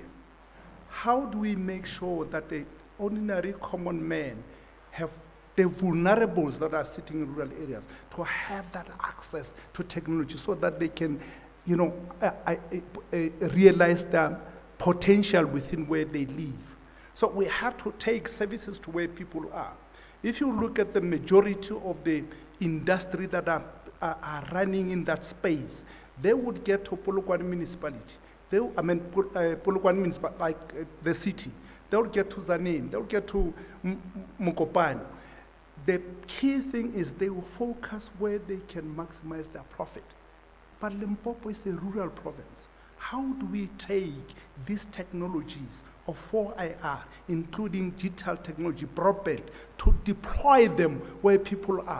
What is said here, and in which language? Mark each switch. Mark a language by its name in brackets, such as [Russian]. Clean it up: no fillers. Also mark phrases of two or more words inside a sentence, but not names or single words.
[English] How do we make sure that the ordinary common man have the vulnerables that are sitting in rural areas to have that access to technology so that they can, realize their potential within where they live? So we have to take services to where people are. If you look at the majority of the industry that are running in that space, they would get to Polokwane municipality. Polokwane municipality, like the city. They would get to Zanin. They would get to Mukopane. The key thing is they will focus where they can maximize their profit. But Limpopo is a rural province. How do we take these technologies of 4IR, including digital technology, broadband, to deploy them where people are?